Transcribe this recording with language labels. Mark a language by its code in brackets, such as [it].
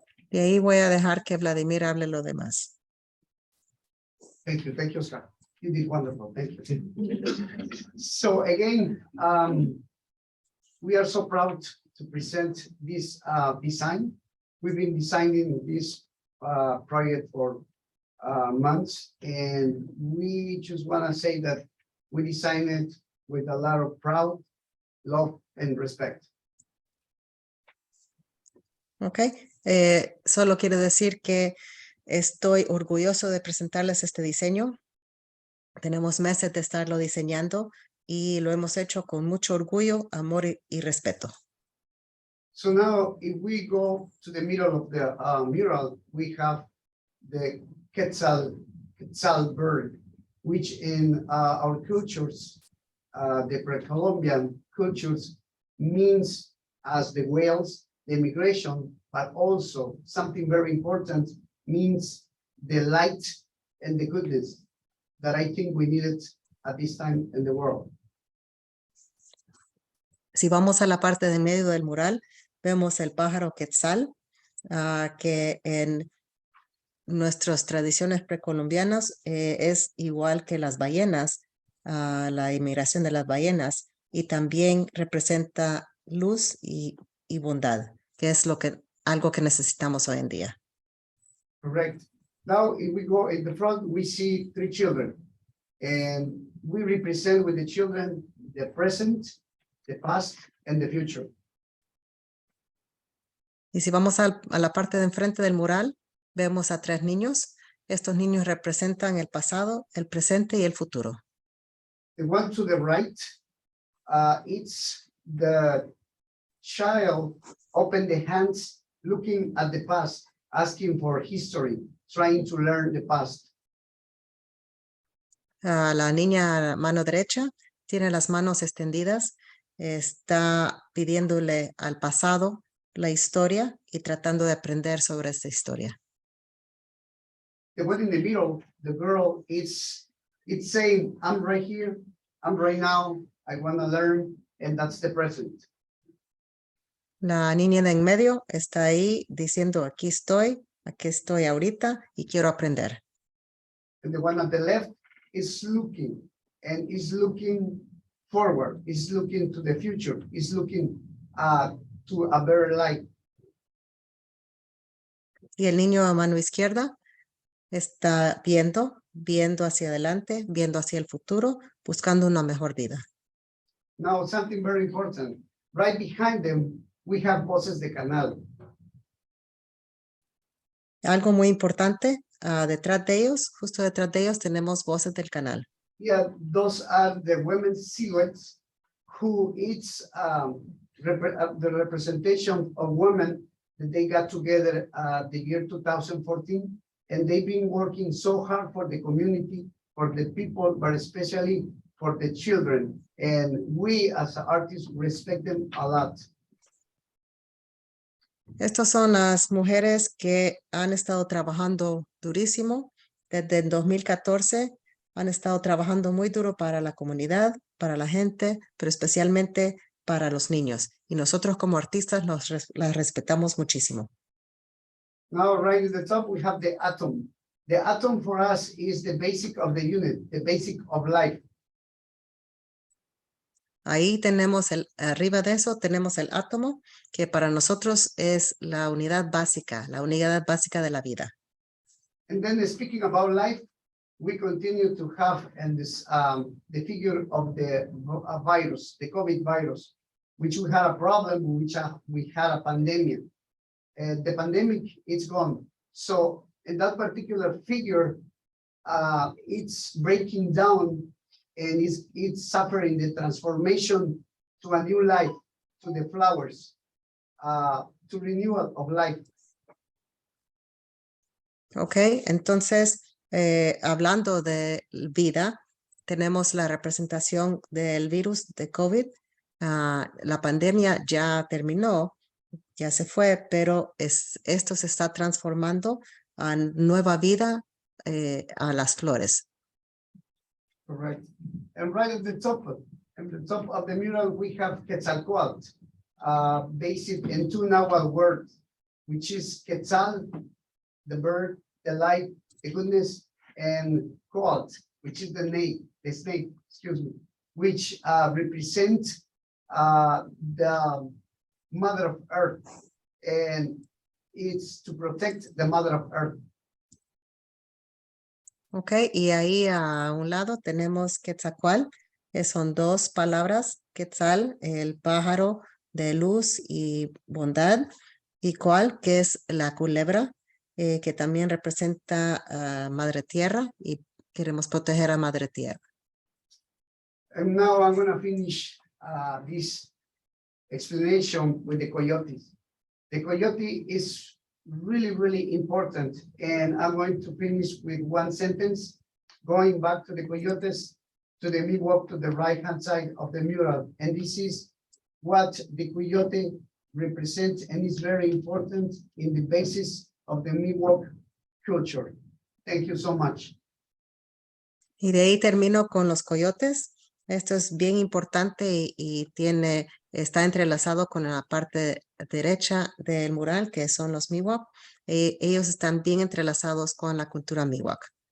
[es] Y ahí voy a dejar que Vladimir hable lo demás. [en] Thank you, Oscar. You did wonderful, thank you. So again, we are so proud to present this design. We've been designing this project for months, and we just want to say that we designed it with a lot of pride, love, and respect. [es] Ok, solo quiero decir que estoy orgulloso de presentarles este diseño. Tenemos meses de estarlo diseñando y lo hemos hecho con mucho orgullo, amor y respeto. [en] So now, if we go to the middle of the mural, we have the Quetzal bird, which in our cultures, the pre-Columbian cultures, means as the whales, the migration, but also something very important, means the light and the goodness that I think we needed at this time in the world. [es] Si vamos a la parte de medio del mural, vemos el pájaro quetzal, que en nuestras tradiciones precolombianas es igual que las ballenas, la inmigración de las ballenas, y también representa luz y bondad, que es algo que necesitamos hoy en día. [en] Correct. Now, if we go in the front, we see 3 children, and we represent with the children the present, the past, and the future. [es] Y si vamos a la parte de enfrente del mural, vemos a 3 niños. Estos niños representan el pasado, el presente y el futuro. [en] The one to the right, it's the child open the hands, looking at the past, asking for history, trying to learn the past. [es] La niña a mano derecha tiene las manos extendidas, está pidiéndole al pasado la historia y tratando de aprender sobre esta historia. [en] The one in the middle, the girl, it's saying, I'm right here, I'm right now, I want to learn, and that's the present. [es] La niña de en medio está ahí diciendo, aquí estoy ahorita y quiero aprender. [en] And the one at the left is looking, and is looking forward, is looking to the future, is looking to a better life. [es] Y el niño a mano izquierda está viendo hacia adelante, viendo hacia el futuro, buscando una mejor vida. [en] Now, something very important, right behind them, we have Voces de Canal. [es] Algo muy importante, detrás de ellos, justo detrás de ellos, tenemos Voces del Canal. [en] Yeah, those are the women's silhouettes who it's the representation of women that they got together the year 2014, and they've been working so hard for the community, for the people, but especially for the children. And we as artists respect them a lot. [es] Estas son las mujeres que han estado trabajando durísimo desde el 2014 han estado trabajando muy duro para la comunidad, para la gente, pero especialmente para los niños. Y nosotros como artistas las respetamos muchísimo. [en] Now, right at the top, we have the atom. The atom for us is the basic of the unit, the basic of life. [es] Ahí tenemos arriba de eso tenemos el átomo, que para nosotros es la unidad básica de la vida. [en] And then speaking about life, we continue to have and this the figure of the virus, the COVID virus, which we had a problem, we had a pandemic. The pandemic is gone. So in that particular figure, it's breaking down and it's suffering the transformation to a new life, to the flowers, to renewal of life. [es] Ok, entonces, hablando de vida, tenemos la representación del virus de COVID. La pandemia ya terminó, ya se fue, pero esto se está transformando a nueva vida a las flores. [en] Correct. And right at the top of the mural, we have Quetzalcoatl, based in two Nahuatl words, which is Quetzal, the bird, the light, the goodness, and Coatl, which is the snake, excuse me, which represent the Mother of Earth, and it's to protect the Mother of Earth. [es] Ok, y ahí a un lado tenemos Quetzalcoatl, que son dos palabras, Quetzal, el pájaro de luz y bondad, y Coatl, que es la culebra, que también representa a Madre Tierra y queremos proteger a Madre Tierra. [en] And now I'm gonna finish this explanation with the coyotes. The coyote is really, really important. And I'm going to finish with one sentence, going back to the coyotes, to the Miwok, to the right-hand side of the mural. And this is what the coyote represents and is very important in the basis of the Miwok culture. Thank you so much. [es] Y de ahí termino con los coyotes. Esto es bien importante y está entrelazado con la parte derecha del mural, que son los Miwok. Ellos están bien entrelazados con la cultura Miwok.